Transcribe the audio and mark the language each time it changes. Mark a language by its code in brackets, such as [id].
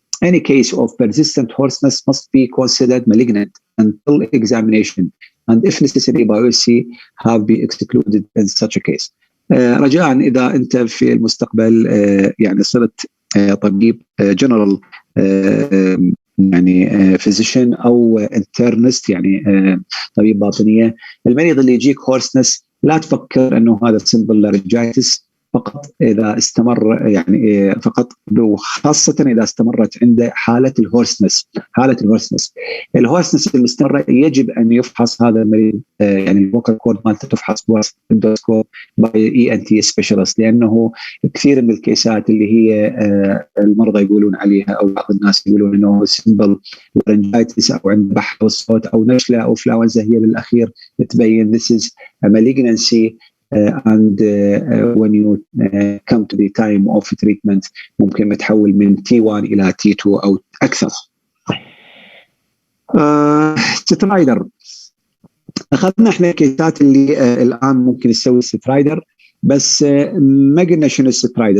[en] Any case of persistent hoarseness must be considered malignant until examination, and if necessary biopsy have been excluded in such a case. [ar] رجاء إذا أنت في المستقبل يعني صرت طبيب general يعني physician أو internist يعني طبيب باطنية، المريض اللي يجيك hoarseness لا تفكر أنه هذا simple laryngitis فقط إذا استمر، يعني فقط وخاصة إذا استمرت عنده حالة الهورسنس. الهورسنس المستمرة يجب أن يفحص هذا المريض، يعني الفوكال كورد مالته تفحص باندوسكوب باي ENT سبيشالست، لأنه كثير من الكيسات اللي هي المرضى يقولون عليها أو بعض الناس يقولون أنه سيمبل لارنجايتس أو عنده بحة بالصوت أو نشلة أو فلاونزا، هي بالأخير تبين [en] this is a malignancy. And when you come to the time of treatment [ar] ممكن نتحول من T1 إلى T2 أو أكثر. سترايدر، أخذنا إحنا كيسات اللي الآن ممكن نسوي سترايدر، بس ما قلنا شنو السترايدر.